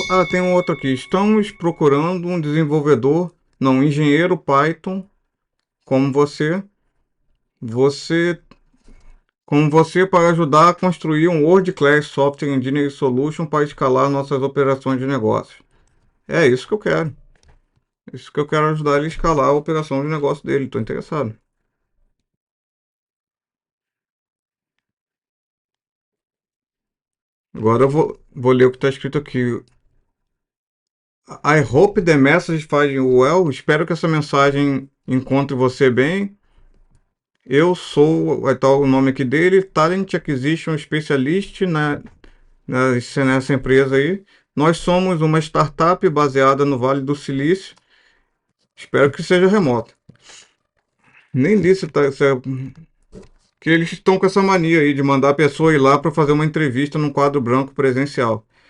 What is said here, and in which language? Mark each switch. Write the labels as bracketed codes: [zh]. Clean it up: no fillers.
[pt] Tem um outro aqui. Estamos procurando um desenvolvedor, não, um engenheiro Python como você, como você para ajudar a construir um [en] World-Class Software Engineering Solution [pt] para escalar nossas operações de negócio. É isso que eu quero. Isso que eu quero ajudar ele a escalar a operação de negócio dele. Estou interessado. Agora eu vou ler o que está escrito aqui. [en] I hope the message finds you well. [pt] Espero que essa mensagem encontre você bem. Eu sou, vai estar o nome aqui dele, Talent Acquisition Specialist nessa empresa aí. Nós somos uma startup baseada no Vale do Silício. Espero que seja remota. Nem disse que eles estão com essa mania aí de mandar a pessoa ir lá para fazer uma entrevista num quadro branco presencial.